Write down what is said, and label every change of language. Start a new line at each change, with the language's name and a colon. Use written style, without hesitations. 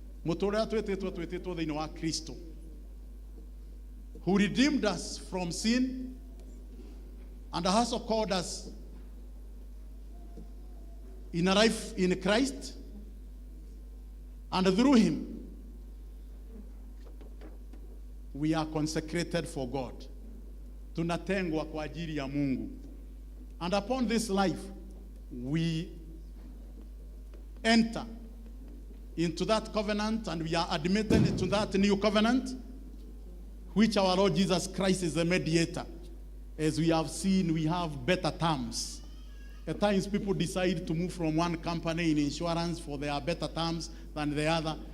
Kikuyu: Mutura twetetwo thiini wa Kristo,
English: who redeemed us from sin and has also called us in a life in Christ, and through him we are consecrated for God.
Swahili: Tunatengwa kwa ajili ya Mungu.
English: And upon this life we enter into that covenant, and we are admitted into that new covenant, which our Lord Jesus Christ is the mediator. As we have seen, we have better terms. At times people decide to move from one company in insurance for their better terms than the other.